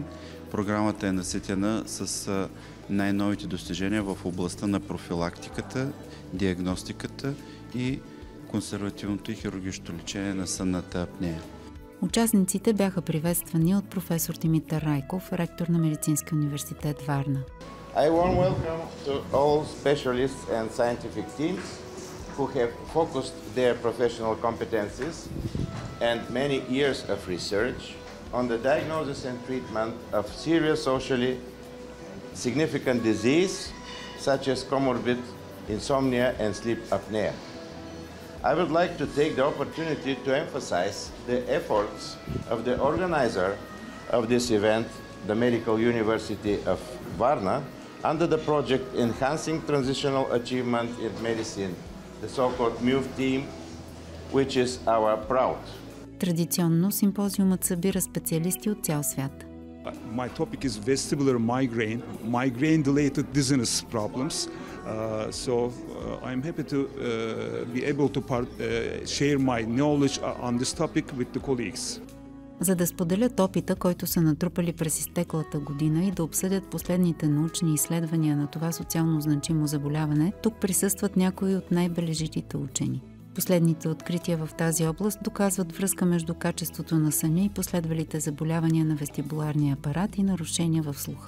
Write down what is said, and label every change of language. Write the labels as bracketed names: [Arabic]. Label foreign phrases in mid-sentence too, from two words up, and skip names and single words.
[Bulgarian] Програмата е наситена с най-новите достижения в областта на профилактиката, диагностиката и консервативното и хирургично лечение на сънната апнея. Участниците бяха приветствани от професор Димитър Райков, ректор на Медицинския университет Варна. [English] I warm welcome to all specialists and scientific teams who have focused their professional competencies and many years of research on the diagnosis and treatment of serious socially significant disease such as comorbid insomnia and sleep apnea. I would like to take the opportunity to emphasize the efforts of the organizer of this event, the Medical University of Varna, under the project Enhancing Transitional Achievement in Medicine, the so-called MOVE team, which is our proud. [Bulgarian] Традиционно симпозиумът събира специалисти от цял свят. [English] My topic is vestibular migraine, migraine-related dizziness problems. I'm happy to be able to share my knowledge on this topic with the colleagues. [Bulgarian] За да споделят опита, който са натрупали през изтеклата година и да обсъдят последните научни изследвания на това социално значимо заболяване, тук присъстват някои от най-бележитите учени. Последните открития в тази област доказват връзка между качеството на съня и последвалите заболявания на вестибуларния апарат и нарушения в слуха.